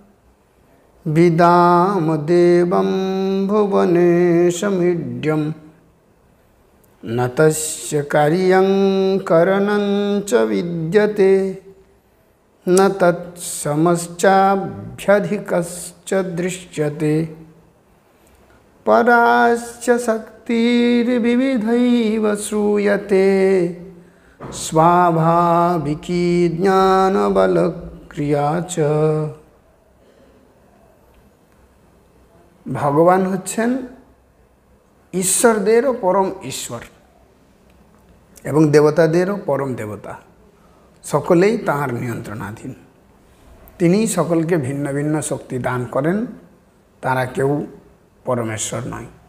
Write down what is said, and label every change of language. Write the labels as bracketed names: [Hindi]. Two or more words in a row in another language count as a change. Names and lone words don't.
[Sanskrit] বিদাম দেবম ভুবনেশমিড্যম ন তস্য কার্যং করণং চ বিদ্যতে ন তৎসমশ্চাভ্যধিকশ্চ দৃশ্যতে। পরাশ্চ শক্তির্বিবিধৈব শ্রূয়তে স্বাভাবিকী জ্ঞানবলক্রিয়া চ। [Bangla] ভগবান হচ্ছেন ঈশ্বরদেরও পরম ঈশ্বর এবং দেবতাদেরও পরম দেবতা, সকলেই তাঁর নিয়ন্ত্রণাধীন। তিনি সকলকে ভিন্ন ভিন্ন শক্তি দান করেন, তারা কেউ পরমেশ্বর নয়।